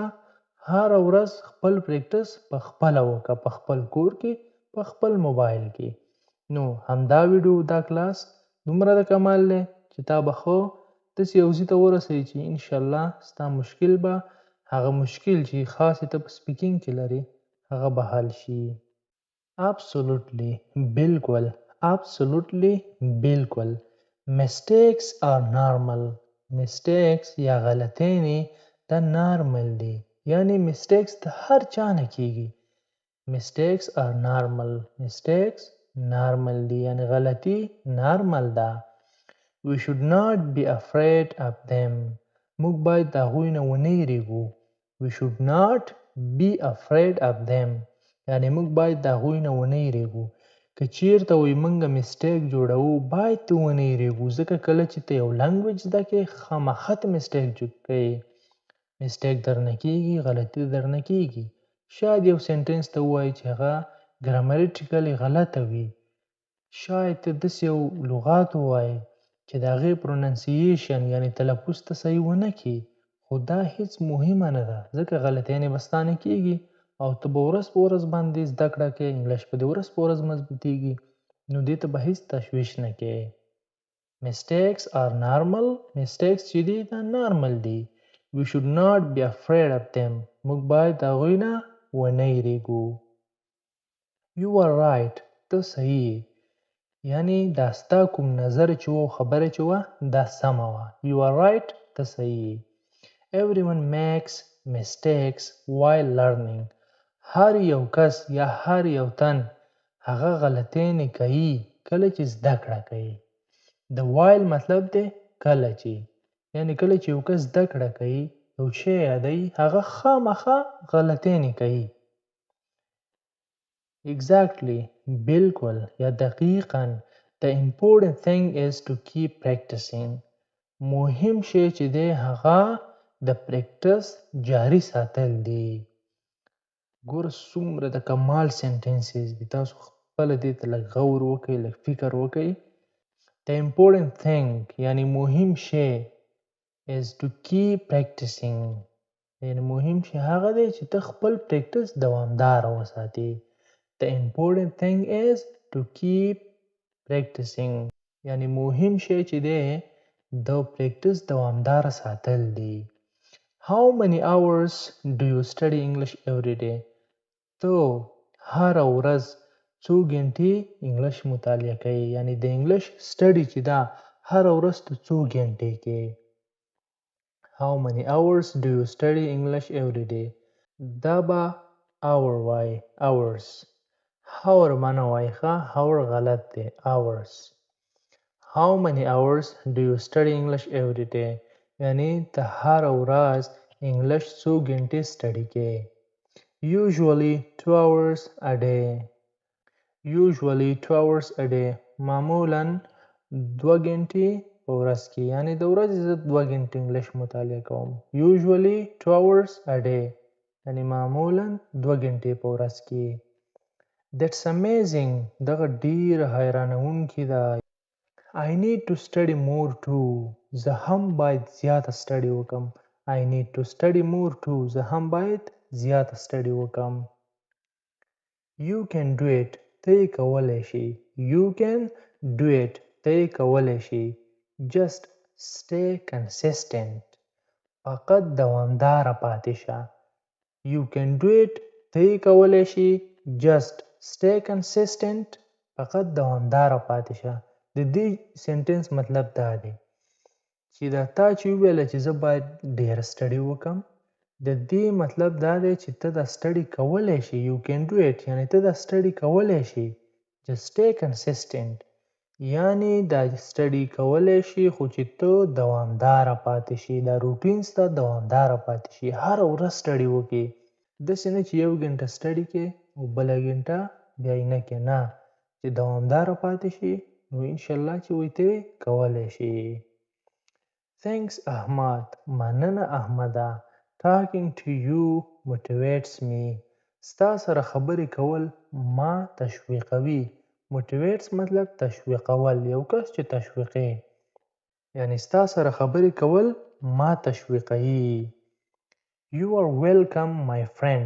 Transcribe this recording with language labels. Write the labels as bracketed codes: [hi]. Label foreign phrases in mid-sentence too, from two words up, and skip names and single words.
[ps] هره ورځ خپل پریکټس په خپله وکړه، په خپل کور کې، په خپل موبایل کې. نو همدا ویډیو، دا کلاس دومره د کمال دی چې تا به ښه داسې یو ځای ته ورسوي چې انشاءالله ستا مشکل به هغه مشکل چې خاص ته په سپیکینګ کې لري هغه به حل شي. [en] Absolutely. بالکل. Absolutely. بالکل. Mistakes are normal. [ps] Mistakes یا غلطینې دا نارمل دي، یعنی mistakes د هر چا نه کېږي. [en] Mistakes are normal. [ps] Mistakes normal دي، یعنی غلطي نارمل ده. [en] We should not be afraid of them. [ps] موږ باید د هغوی نه ونه وېرېږو. [en] We should not be afraid of them. [ps] یعنی موږ باید د هغوی نه ونه وېرېږو. که چېرته وایي موږ مسټیک جوړوو باید ته ونه وېرېږو، ځکه کله چې ته یو لنګویج زده کوې خامخا ته مسټیک کوې. مسټیک درنه کېږي، غلطي درنه کېږي. شاید یو سنټنس ته ووایي چې هغه ګرامریټیکلي غلطه وي، شاید ته داسې یو لغات ووایې چې د هغې پروننسیشن یعنی تلفظ ته صحیح ونه کړې، خو دا هیڅ مهمه نه ده ځکه غلطیانې به ستا نه کېږي او ته به ورځ په ورځ باندې زده کړه کوې، انګلیش به دې ورځ په ورځ مضبوطېږي، نو دې ته به هیڅ تشویش نه کوې. [en] Mistakes are normal. [ps] Mistakes چې دي دا نارمل دي. [en] We should not be afraid of them. [ps] موږ باید د هغوی نه ونه وېرېږو. [en] You are right. [ps] ته صحیح یې، یعنی دا ستا کوم نظر چې و خبره چې وه دا سمه وه. [en] You are right. [ps] ته صحیح یې. [en] Everyone makes mistakes while learning. [ps] هر یو کس یا هر یو تن هغه غلطیانې کوي کله چې زده کړه کوي. د while مطلب دی کله چې، یعنی کله چې یو کس زده کړه کوي یو شی یادوي هغه خامخا غلطیانې کوي. Exactly. بالکل یا دقیقاً. [en] The important thing is to keep practicing. [ps] مهم شی چې دی هغه د پریکټس جاري ساتل دی. ګوره څومره د کمال سنټنسز دي، تاسو خپله دې ته لږ غور وکړئ، لږ فکر وکړئ. [en] The important thing [ps] یعنی مهم شی [en] is to keep practicing. [ps] یعنی مهم شی هغه دی چې ته خپل پریکټس دوامدار وساتې. [en] The important thing is to keep practicing. [ps] یعنی مهم شی چې دی د پریکټس دوامدار ساتل دی. [en] How many hours do you study English every day? [ps] ته هره ورځ څو ګنټې انګلیش مطالعه کوي، یعنی د انګلیش سټډي چې دا هره ورځ ته څو ګنټې کې. [en] How many hours do you study English every day? [ps] دا به hour وای hours. hour معنا وای ښه hour غلط دی hours. [en] How many hours do you study English every day? [ps] یعنی ته هره ورځ انګلیش څو ګنټې سټډي کې. [en] Usually 2 hours a day. Usually 2 hours a day. [ps] معمولاً 2 ګنټې په ورځ کې، یعنی د ورځې زه 2 ګنټې انګلیش مطالعه کوم. [en] Usually 2 hours a day. [ps] یعنی معمولاً 2 ګنټې په ورځ کې. [en] That's amazing. [ps] دغه ډیر حیرانوونکی ده. [en] I need to study more too. [ps] زه هم باید زیاته سټډي وکم. [en] I need to study more too. [ps] زه هم باید زیاته سټډي وکم. [en] You can do it. [ps] ته یې کولی شي. [en] You can do it. [ps] ته یې کولی شي. [en] Just stay consistent. [ps] فقط دوامداره پاتې شه. [en] You can do it. [ps] ته یې کولی شي. [en] Just stay consistent. [ps] فقط دوامداره پاتې شه. د دې سنټنس مطلب دا دی چې دا تا چې وویله چې زه باید ډېره سټډي وکم، د دې مطلب دا دی چې ته دا سټډي کولی شي. [en] You can do it [ps] یعنی ته دا سټډي کولی شي. [en] Just stay consistent [ps] یعنی دا سټډي کولی شي خو چې ته دوامداره پاتې شي. دا روټین ستا دوامداره پاتې شي. هره ورځ سټډي وکړې. داسې نه چې 1 ګنټه سټډي کې او بله ګنټه بیا یې نه کې. نه، چې دوامداره پاتې شي نو انشاءالله چې وایي ته کولی شي. [en] Thanks Ahmad. [ps] مننه احمده. [en] Talking to you motivates me. [ps] ستا سره خبرې کول ما تشویقوي. motivates مطلب تشویقول، یو کس چې تشویقي، یعنی ستا سره خبرې کول ما تشویقوي. [en] You are welcome my friend.